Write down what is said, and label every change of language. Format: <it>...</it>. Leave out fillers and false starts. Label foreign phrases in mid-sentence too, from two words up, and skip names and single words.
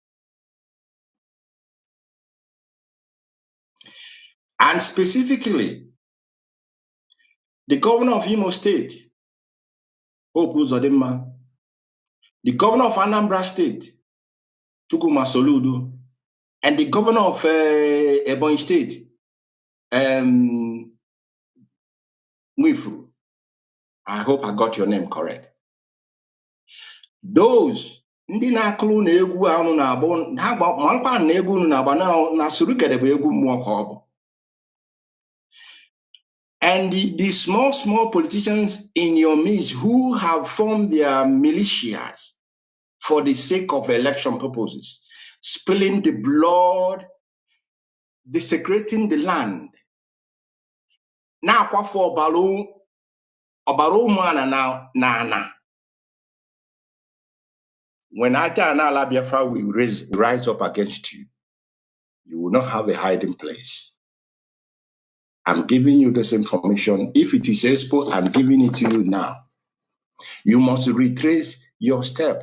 <en>And specifically, the governor of Imo State, Hope Uzodinma, the governor of Anambra State, Chukwuma Soludo, and the governor of Ebonyi State, Mwifuru. I hope I got your name correct.</en> <ig>Those ndị na-akụrụ na egwu anụ na-abụ ha makwa na egwu unu na-agba na surugede bụ egwu mmụọ ka ọ bụ.</ig> <en>And the small politicians in your midst who have formed their militias for the sake of election purposes, spilling the blood, desecrating the land.</en> <ig>Na-akwafu ọbara ụmụana na.</ig> <en>When Aja and Ala Biafra will rise up against you, you will not have a hiding place. I'm giving you this information. If it is expo, I'm giving it to you now. You must retrace your step.</en>